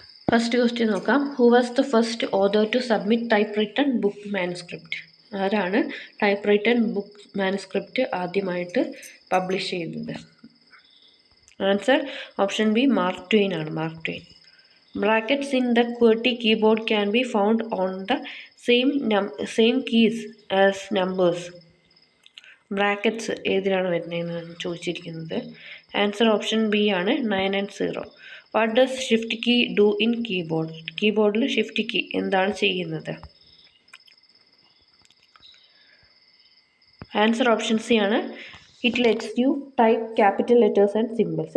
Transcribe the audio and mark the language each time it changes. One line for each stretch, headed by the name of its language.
English: First question നോക്കാം. Who was the first author to submit type written book manuscript?
Malayalam: ആരാണ് type written book manuscript ആദ്യമായിട്ട് publish ചെയ്തത്? Answer option B, mark Twain ആണ്, mark Twain.
English: Brackets in the QWERTY keyboard can be found on the same keys as numbers.
Malayalam: Brackets ഏതിലാണ് വരുന്നതെന്ന് ചോദിച്ചിരിക്കുന്നത്. Answer option B ആണ്, 9 and 0.
English: What does shift key do in keyboard?
Malayalam: കീബോർഡിൽ shift key എന്താണ് ചെയ്യുന്നത്?
English: Answer option C ആണ്, it lets you type capital letters and symbols.